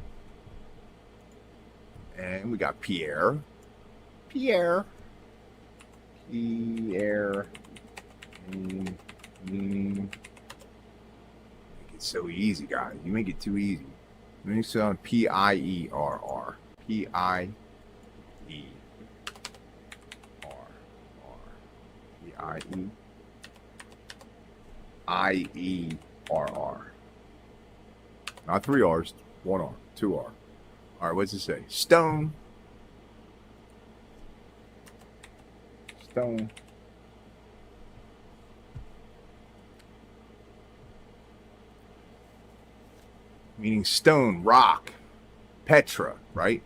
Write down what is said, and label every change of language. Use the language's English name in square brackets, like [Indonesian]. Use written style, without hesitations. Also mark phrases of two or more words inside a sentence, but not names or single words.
[English] And we got Pierre. Make it so easy, guys. You make it too easy. Let me sound Pierr. E R R E I E I-E-R-R. Not 3 R's, 1 R, 2 R. All right, what's it say? Stone. Stone. Meaning stone, rock, Petra, right?